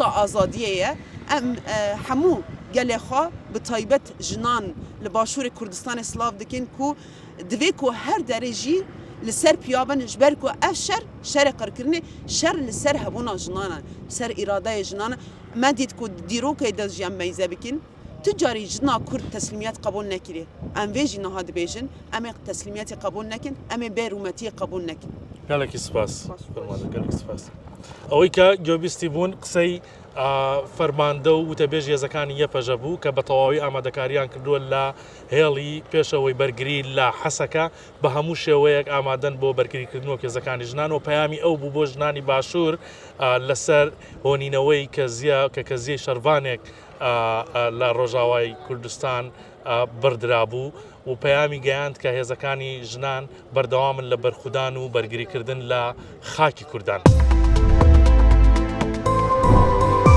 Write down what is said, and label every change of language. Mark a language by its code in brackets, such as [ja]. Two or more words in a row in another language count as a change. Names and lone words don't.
[ku] azadiyê ye em hemû gelê xwe bi taybet jinan li başûrê Kurdistanê silav dikin ku divê ku her derê jî li ser piyabin ji ber ku ev şerê qirkirinê şer li ser hebûna jinan e ser îradeyê jinan e me dît ku dîrokê de jî em meyze bikin tu carî jina Kurd teslîmiyet qebûl nekiriye em vê jî niha dibêjin em ê teslîmiyetê qebûl nekin em ê bêrûmetiyê qebûl nekin gelekî spas gelekî spas [ckb] ئەوەی کە گوێبیستی بوون قسەی فەرماندە و وتەبێژ هێزەکانی یەپەژە بوو کە بە تەواوی ئامادەکاریان کردووە لە هێڵی پێشەوەی بەرگری لە حەسەکە بە هەموو شێوەیەک ئامادەن بۆ بەرگریکردنەوە هێزەکانی ژنان و پەیامی ئەو بوو بۆ ژنانی باشوور لەسەر هۆنینەوەی کەزیەی شەروانێک لە ڕۆژاوای کوردستان بردرا بوو و پەیامی گەیاند کە هێزەکانی ژنان بەردەوامن لە بەرخودان و بەرگریکردن لە خاکی کوردان.